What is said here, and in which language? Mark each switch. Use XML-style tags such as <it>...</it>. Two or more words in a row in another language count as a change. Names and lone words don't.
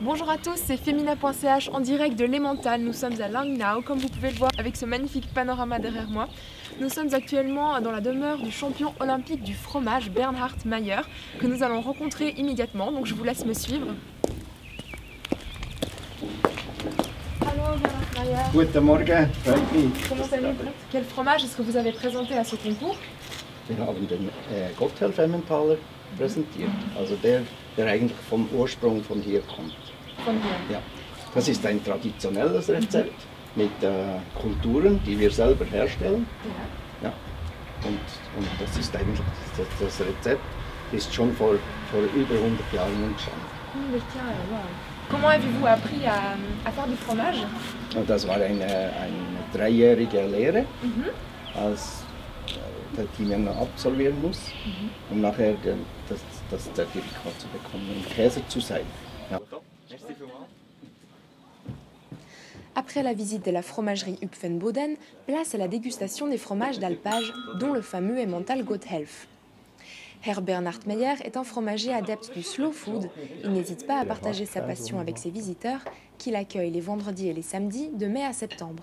<fr>à tous, c'est Femina.ch en direct de l'Emmental. Nous sommes à Langnau, comme vous pouvez le voir avec ce magnifique panorama derrière moi. Nous sommes actuellement dans la demeure du champion olympique du fromage Bernhard Meyer, que nous allons rencontrer immédiatement, donc je vous laisse me suivre.</fr> <de>Hallo Bernhard Meyer. Guten Morgen, freut mich.</de> <fr>Comment allez-vous? Quel fromage est-ce que vous avez présenté à ce concours?</fr> <de>Wir haben den Gotthelf Emmentaler präsentiert, also der eigentlich vom Ursprung von hier kommt. Von hier? Ja. Das ist ein traditionelles Rezept mit Kulturen, die wir selber herstellen. Ja. Ja. Und das ist eigentlich, das Rezept ist schon vor über 100 Jahren entstanden. 100 Jahre, wow.</de> <fr>Comment avez-vous appris à faire du fromage?</fr> <de>Und das war eine 3-jährige Lehre, als die man absolvieren muss, um nachher das Zertifikat zu bekommen, um Käser zu sein. Ja.</de> <fr>Après la visite de la fromagerie Hupfenboden, place à la dégustation des fromages d'alpage, dont le fameux Emmental Gotthelf. Herr Bernhard Meyer est un fromager adepte du slow food. Il n'hésite pas à partager sa passion avec ses visiteurs, qu'il accueille les vendredis et les samedis de mai à septembre.</fr>